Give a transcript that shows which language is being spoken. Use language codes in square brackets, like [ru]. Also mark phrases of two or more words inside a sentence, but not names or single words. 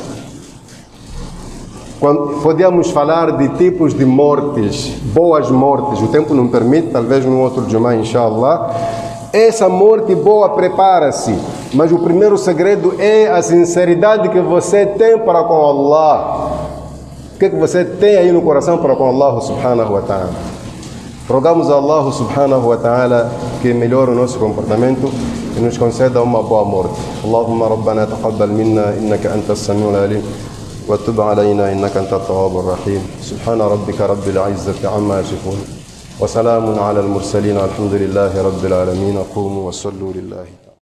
[pt] Podíamos falar de tipos de mortes, boas mortes, o tempo não permite, talvez num outro Jumá, inshallah. Essa morte boa prepara-se, mas o primeiro segredo é a sinceridade que você tem para com Allah. O que você tem aí no coração para com Allah [ar] سبحانه وتعالى? [pt] Rogamos a Allah [ar] سبحانه وتعالى [pt] que melhore o nosso comportamento e nos conceda uma boa morte. [ar] اللهم ربنا تقبل منا إنك أنت السميع العليم وتب علينا إنك أنت التواب الرحيم. سبحان ربك رب العزة عما يصفون وسلام على المرسلين والحمد لله رب العالمين. قوموا وصلوا لله.